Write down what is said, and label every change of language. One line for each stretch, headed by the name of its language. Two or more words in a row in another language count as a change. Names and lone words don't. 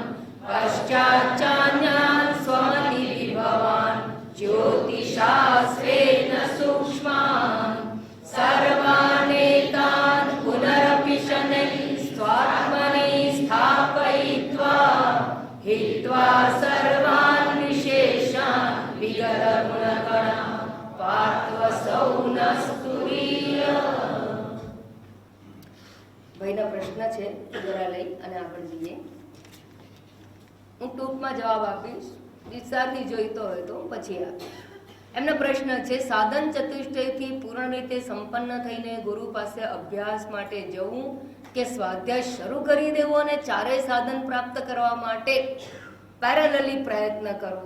Sanskrit: पश्चाच्चान्यान् स्वमतिविभवान् ज्योतिषास्त्रेण सूक्ष्मान् सर्वानेतान् पुनरपि शनैः स्वात्मनि स्थापयित्वा हित्वा सर्वान् विशेषान् विगतगुणगणान् पार्थवसौ नस्तुरीय।
Gujarati: ભાઈનો પ્રશ્ન છે જરા લઈ અને આગળ જઈએ. હું ટૂંકમાં જવાબ આપીશ, વિસ્તારથી જોઈતો હોય તો પછી આપીશ. એમનો પ્રશ્ન છે, સાધન ચતુષ્ટયથી પૂર્ણ રીતે સંપન્ન થઈને ગુરુ પાસે અભ્યાસ માટે જવું કે સ્વાધ્યાય શરૂ કરી દેવો અને ચારેય સાધન પ્રાપ્ત કરવા માટે પેરેલલી પ્રયત્ન કરવો.